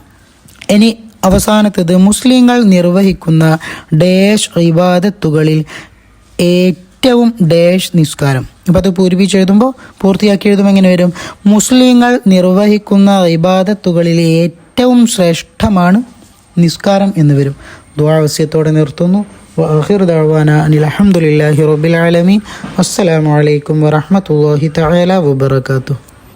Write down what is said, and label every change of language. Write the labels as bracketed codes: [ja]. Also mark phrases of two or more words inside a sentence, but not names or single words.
[ml] ഇനി അവസാനത്തേത്, മുസ്ലിങ്ങൾ നിർവഹിക്കുന്ന ഡേഷ് ഇബാദത്തുകളിൽ ഏറ്റവും ഡേഷ് നിസ്കാരം. അപ്പോൾ അത് പൂരിപ്പിച്ച് എഴുതുമ്പോൾ പൂർത്തിയാക്കി എഴുതുമ്പോൾ എങ്ങനെ വരും? മുസ്ലിങ്ങൾ നിർവഹിക്കുന്ന ഇബാദത്തുകളിൽ ഏറ്റവും ശ്രേഷ്ഠമാണ് നിസ്കാരം എന്ന് വരും. ദുആ വസിയത്തോടെ നിർത്തുന്നു. [ar] وآخر دعوانا أن الحمد لله رب العالمين. والسلام عليكم ورحمة الله تعالى وبركاته.